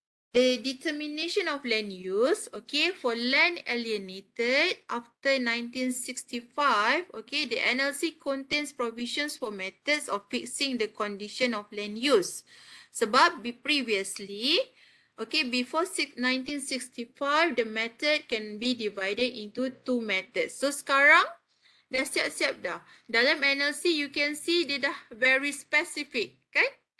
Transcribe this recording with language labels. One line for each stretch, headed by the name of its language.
English: The determination of land use, okay, for land alienated after 1965, okay, the NLC contains provisions for methods of fixing the condition of land use.
Malay: Sebab
English: previously, okay, before 1965, the method can be divided into 2 methods.
Malay: So sekarang, dah siap-siap dah. Dalam NLC,
English: you can see
Malay: dia dah
English: very specific,
Malay: kan?